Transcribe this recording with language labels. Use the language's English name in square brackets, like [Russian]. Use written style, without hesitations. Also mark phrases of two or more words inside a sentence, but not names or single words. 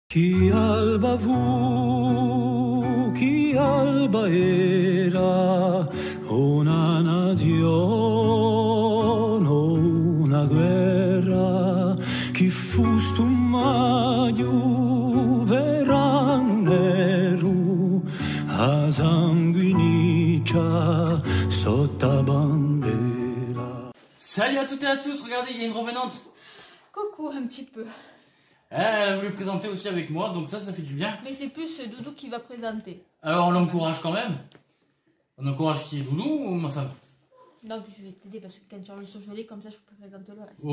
[Corsican] Chi alba fu, chi alba era, una nazione, una guerra, chi fu stu maggio, verano nero, a sanguiniccia, sotto bandera. [French] Salut à toutes et à tous, regardez, il y a une revenante. Coucou, un petit peu. Elle a voulu présenter aussi avec moi, donc ça fait du bien. Mais c'est plus Doudou qui va présenter. Alors on l'encourage quand même. On encourage qui est Doudou ou ma femme? Donc je vais t'aider parce que quand tu as le surgelé, comme ça je peux présenter le reste.